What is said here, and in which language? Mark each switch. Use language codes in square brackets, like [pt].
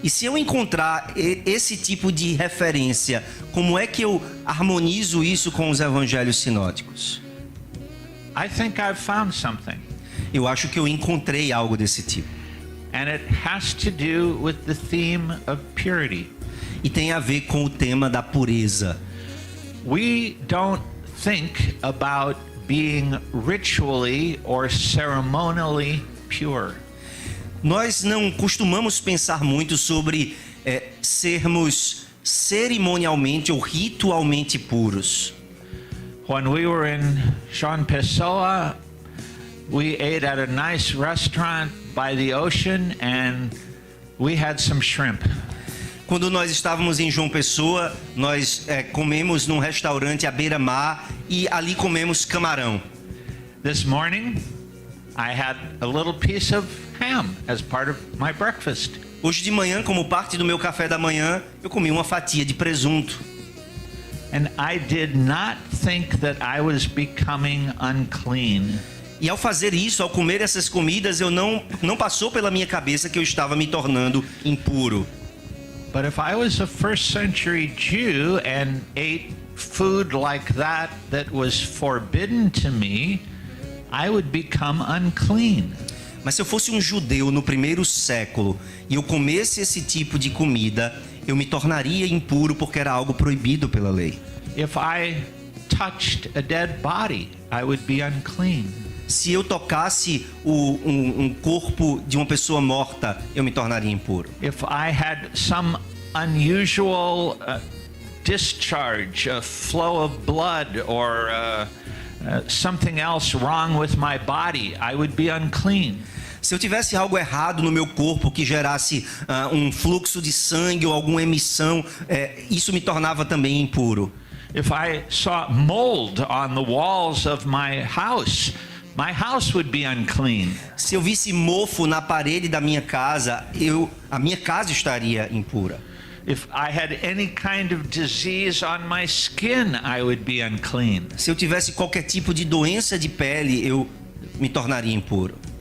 [pt] E se eu encontrar esse tipo de referência, como é que eu harmonizo isso com os evangelhos sinóticos? [en] I think I've found something. [pt] Eu acho que eu encontrei algo desse tipo. [en] And it has to do with the theme of purity. [pt] E tem a ver com o tema da pureza. [en] We don't think about being ritually or ceremonially pure. [pt] Nós não costumamos pensar muito sobre sermos cerimonialmente ou ritualmente puros. [en] When we were in João Pessoa, we ate at a nice restaurant by the ocean, and we had some shrimp. [pt] Quando nós estávamos em João Pessoa, nós comemos num restaurante à beira-mar e ali comemos camarão. [en] This morning, I had a little piece of ham as part of my breakfast. [pt] Hoje de manhã, como parte do meu café da manhã, eu comi uma fatia de presunto. [en] And I did not think that I was becoming unclean. [pt] E ao fazer isso, ao comer essas comidas, eu não passou pela minha cabeça que eu estava me tornando impuro. [en] But if I was a first century Jew and ate food like that was forbidden to me, I would become unclean. [pt] Mas se eu fosse um judeu no primeiro século e eu comesse esse tipo de comida, eu me tornaria impuro porque era algo proibido pela lei. [en] If I touched a dead body, I would be unclean. [pt] Se eu tocasse um corpo de uma pessoa morta, eu me tornaria impuro. [en] If I had some unusual discharge, a flow of blood, or something else wrong with my body, I would be unclean. [pt] Se eu tivesse algo errado no meu corpo que gerasse um fluxo de sangue ou alguma emissão, isso me tornava também impuro. [en] If I saw mold on the walls of my house would be unclean. [pt] Se eu visse mofo na parede da minha casa, a minha casa estaria impura. [en] If I had any kind of disease on my skin, I would be unclean. [pt] Se eu tivesse qualquer tipo de doença de pele, eu me tornaria impuro.